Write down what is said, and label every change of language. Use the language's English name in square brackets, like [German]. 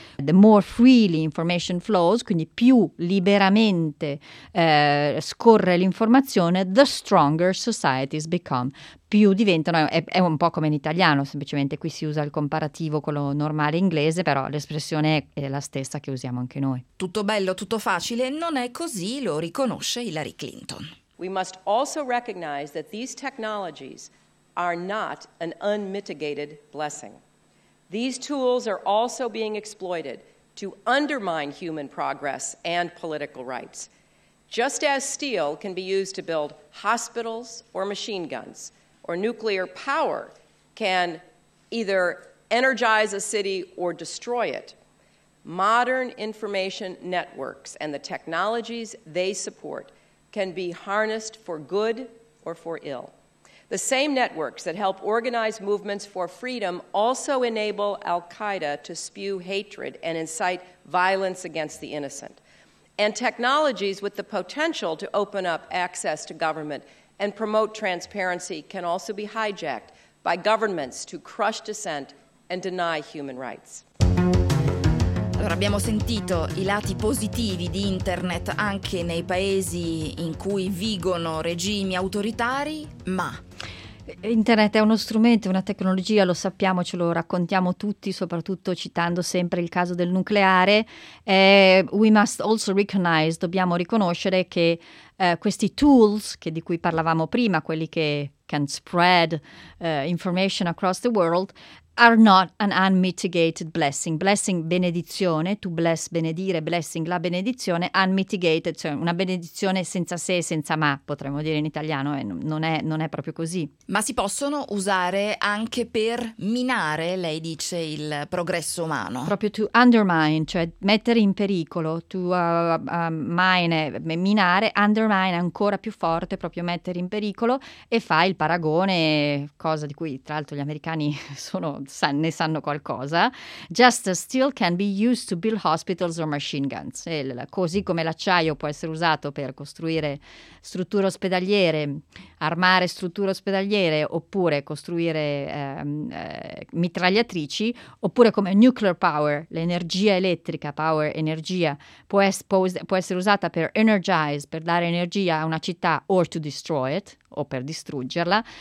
[English] The more freely information flows, [Italian] quindi più liberamente scorre l'informazione, [English] the stronger societies become. [Italian] Più diventano, è un po' come in italiano, semplicemente qui si usa il comparativo con lo normale inglese, però l'espressione è la stessa che usiamo anche noi. Tutto bello, tutto facile, non è così, lo riconosce Hillary Clinton. [English] We must also recognize that these technologies are not an unmitigated blessing. These tools are also being exploited to undermine human progress and political rights. Just as steel can be used to build hospitals or machine guns, or nuclear power can either energize a city or destroy it, modern information networks and the technologies they support can be harnessed for good or for ill. The same networks that help organize movements for freedom also enable Al-Qaeda to spew hatred and incite violence against the innocent. And technologies with the potential to open up access to government and promote transparency can also be hijacked by governments to crush dissent and deny human rights. [Italian] Allora, abbiamo sentito i lati positivi di Internet anche nei paesi in cui vigono regimi autoritari, ma... Internet è uno strumento, una tecnologia, lo sappiamo, ce lo raccontiamo tutti, soprattutto citando sempre il caso del nucleare. [English] We must also recognize, [Italian] dobbiamo riconoscere che questi [English] tools, [Italian] che di cui parlavamo prima, quelli che [English] can spread information across the world, are not an unmitigated blessing. [Italian] Blessing, benedizione, [English] to bless, [Italian] benedire, blessing, la benedizione, unmitigated, cioè una benedizione senza se e senza ma, potremmo dire in italiano, non è proprio così. Ma si possono usare anche per minare, lei dice, il progresso umano. Proprio [English] to undermine, [Italian] cioè mettere in pericolo, minare, undermine ancora più forte, proprio mettere in pericolo, e fa il paragone, cosa di cui tra l'altro gli americani ne sanno qualcosa. [English] Just as steel can be used to build hospitals or machine guns. [Italian] Così come l'acciaio può essere usato per costruire strutture ospedaliere, armare strutture ospedaliere, oppure costruire mitragliatrici, oppure come nuclear power, l'energia elettrica, power, energia, può essere usata per energize, per dare energia a una città, [English] or to destroy it, [Italian] o per distruggerla.